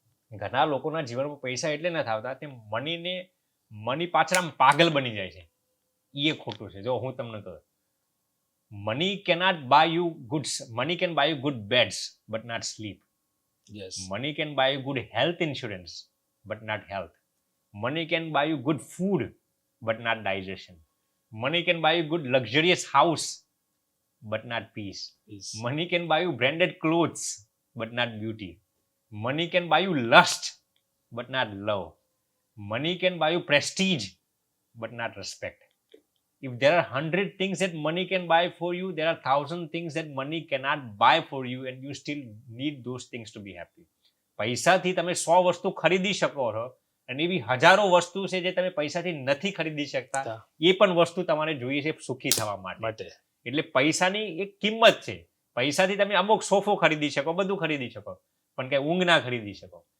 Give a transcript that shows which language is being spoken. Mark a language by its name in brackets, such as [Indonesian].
[Gujarati] ઘણા લોકોના જીવનમાં પૈસા એટલે નથી આવતા તે મની પાછળ આમ પાગલ બની જાય છે. એ ખોટું છે. જો હું તમને કહું, [English] Money cannot buy you goods. Money can buy you good beds but not sleep. Money can buy you good health insurance but not health. Money can buy you good food but not digestion. Money can buy you good luxurious house but not peace. Money can buy you branded clothes but not beauty. Money can buy you lust but not love. Money can buy you prestige but not respect. If there are 100 things that money can buy for you, there are 1,000 things that money cannot buy for you and you still need those things to be happy. [Gujarati] પૈસાથી તમે 100 વસ્તુ ખરીદી શકો છો અને એવી હજારો વસ્તુ છે જે તમે પૈસાથી નથી ખરીદી શકતા. એ પણ વસ્તુ તમારે જોઈએ છે સુખી થવા માટે. એટલે પૈસાની એક કિંમત છે. પૈસાથી તમે અમુક સોફો ખરીદી શકો, બધું ખરીદી શકો, પણ કઈ ઊંઘ ના ખરીદી શકો.